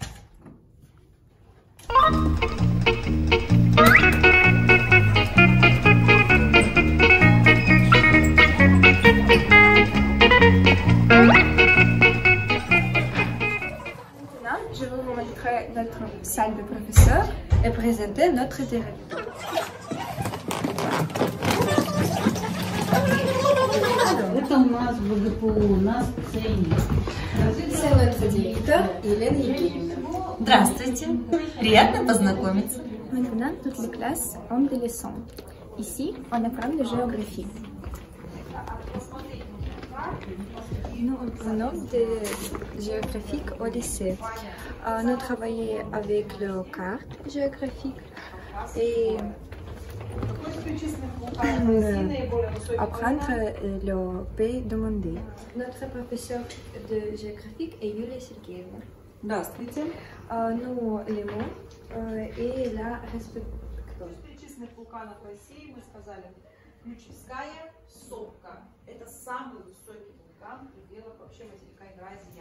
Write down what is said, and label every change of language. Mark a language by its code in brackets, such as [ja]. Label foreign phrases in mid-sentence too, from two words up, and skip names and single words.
[fr] Maintenant, je vais vous montrer notre salle de professeurs et présenter notre directeur. [ru] Это у нас ВГПУ, у нас ценник. [fr] C'est notre directeur, Елена Евгеньевна. [ru] Здравствуйте, приятно познакомиться. [fr] Maintenant, toutes les classes ont des leçons. Ici, on apprend la géographie. Nous apprenons de géographique au lycée. Nous travaillons avec les cartes géographiques et apprendre le pays demandé. Notre professeur de géographie est Юлия Сергеевна. [ru] Здравствуйте. [fr] Nous l'aimons et la respectons. [ru] Перечисленных вулканов России мы сказали Ключевская, Сопка. Это самый высокий вулкан в пределах вообще материка Евразия.